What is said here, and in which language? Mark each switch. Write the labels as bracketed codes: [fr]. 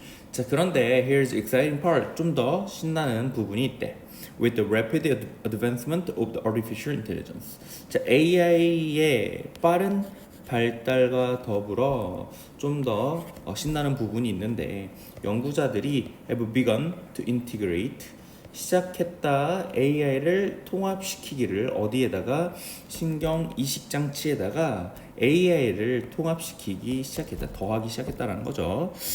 [ko] 자, 그런데 [en] here's the exciting part. [ko] 좀 더 신나는 부분이 있대. [en] With the rapid advancement of the artificial intelligence. [ko] 자, AI의 빠른 발달과 더불어 좀 더 신나는 부분이 있는데, 연구자들이 [en] have begun to integrate, [ko] 시작했다, AI를 통합시키기를. 어디에다가? 신경 이식 장치에다가 AI를 통합시키기 시작했다, 더하기 시작했다라는 거죠.